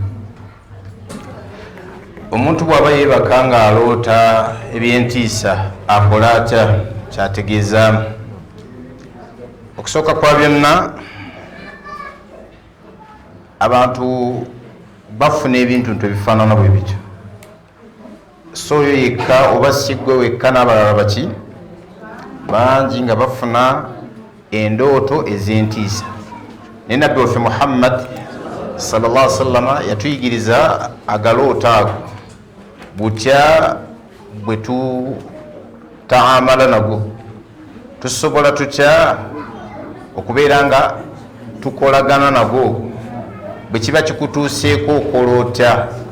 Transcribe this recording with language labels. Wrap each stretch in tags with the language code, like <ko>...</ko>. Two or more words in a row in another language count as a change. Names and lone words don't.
<lg>Omuntu bw'aba yeebaka ng'aloota ebyentiisa akola atya kyategeeza okusooka kwa byonna abantu bafuna ebintu nti ebifaanana bwe bityo so oyo yekka oba siggwe wekka n'abalala baki bangi nga bafuna endooto ez'entiisa naye nabbi waffe Muhammad</lg> <ar>صلى الله عليه وسلم</ar> <lg>yatuyigiriza agaloota ago butya bwe tutaamala nago tusobola tutya okubeera nga tukolagana nago bwe kiba kikutuuseeko okola otya.</lg>